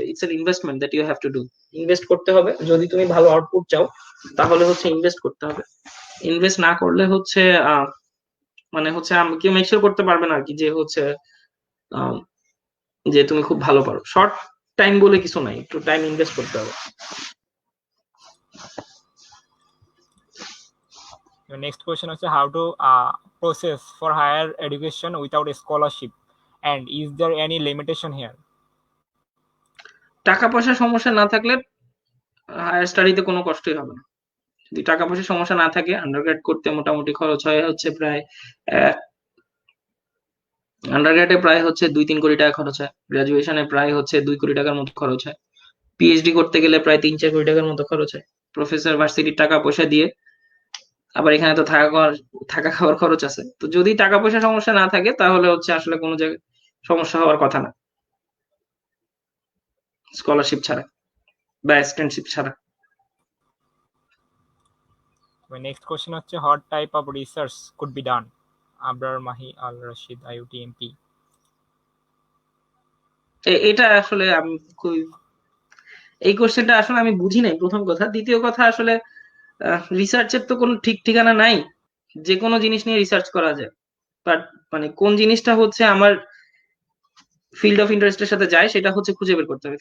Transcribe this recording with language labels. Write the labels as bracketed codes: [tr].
[en] It's an investment that you have to do. [bn] Invest করতে হবে যদি তুমি ভালো আউটপুট চাও, তাহলে হচ্ছে ইনভেস্ট করতে হবে। ইনভেস্ট না করলে হচ্ছে মানে হচ্ছে কেউ মেক শিওর করতে পারবে না আর কি যে হচ্ছে আহ, যে তুমি খুব ভালো পারো। শর্ট টাইম বলে কিছু নাই, একটু টাইম ইনভেস্ট করতে হবে। [en] The next question is how to process for higher education without a scholarship, and is there any limitation here? [bn] টাকা পয়সার সমস্যা না থাকলে হায়ার স্টাডিতে কোনো কষ্টই হবে না। যদি টাকা পয়সার সমস্যা না থাকে, আন্ডারগ্রেড করতে মোটামুটি খরচ হয় হচ্ছে প্রায় আন্ডারগ্রেডে প্রায় হচ্ছে 2-3 কোটি টাকা খরচ হয়, গ্রাজুয়েশনে প্রায় হচ্ছে 2 কোটি টাকার মতো খরচ হয়, পিএইচডি করতে গেলে প্রায় 3-4 কোটি টাকার মতো খরচ হয়। প্রফেসর ভার্সিটির টাকা পয়সা দিয়ে, আবার এখানে তো থাকা খাওয়ার খরচ আছে। তো যদি টাকা পয়সা সমস্যা না থাকে, তাহলে হচ্ছে আসলে কোনো জায়গায় সমস্যা হওয়ার কথা না, স্কলারশিপ ছাড়া বা অ্যাসিস্ট্যান্টশিপ ছাড়া। [en] The next question is what type of research could be done? Abrar Mahi Al Rashid, IUT MP. [bn] এটা আসলে আমি খুবই, এই কোশ্চেনটা আসলে আমি বুঝি নাই, প্রথম কথা। দ্বিতীয় কথা, আসলে রিসার্চের তো কোনো ঠিক ঠিকানা নাই, যে কোনো জিনিস নিয়ে রিসার্চ করা যায়। বাট মানে কোন জিনিসটা হচ্ছে আমার ফিল্ড অফ ইন্টারেস্টের সাথে যায়, সেটা হচ্ছে খুঁজে বের করতে হবে।